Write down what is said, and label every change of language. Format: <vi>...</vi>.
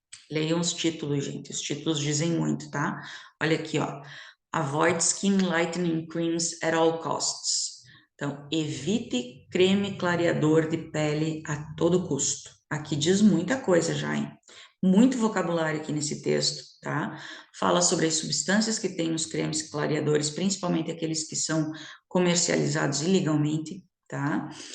<pt>Leiam os títulos, gente. Os títulos dizem muito, tá? Olha aqui, ó.</pt> <en>Avoid skin lightening creams at all costs.</en> <pt>Então, evite creme clareador de pele a todo custo. Aqui diz muita coisa já, hein? Muito vocabulário aqui nesse texto, tá? Fala sobre as substâncias que tem nos cremes clareadores, principalmente aqueles que são comercializados ilegalmente, tá?</pt>